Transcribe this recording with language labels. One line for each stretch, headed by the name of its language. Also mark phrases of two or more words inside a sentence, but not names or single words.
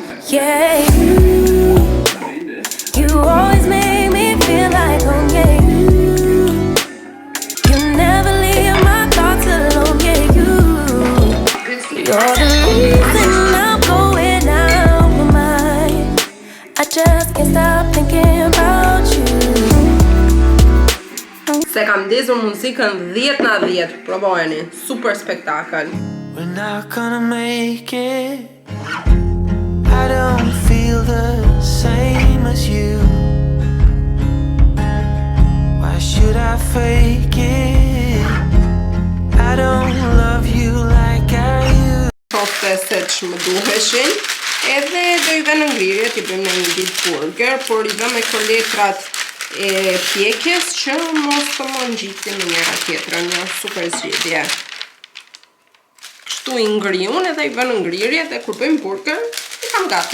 English: Yeah, you always make me feel like home. Yeah, you never leave my thoughts alone. Yeah, you're the reason I'm going out my mind. I just can't stop thinking about you.
Albanian: Se kam ndezur muzikën 10/10, provojeni, super spektakël.
English: We're not gonna make it. I don't feel the same as you. Why should I fake it? I don't love you like I used.
Albanian: Qofte se që më duheshin. Edhe do i vënë ngrirje, t'i bëjmë në një ditë burger, por i vëmë me koletrat e pjekjes që mos të më ngjitin në njëra tjetrën, një super zgjidhje. Kështu i ngriun edhe i vënë ngrirje dhe kur bëjmë burger, i kam gati.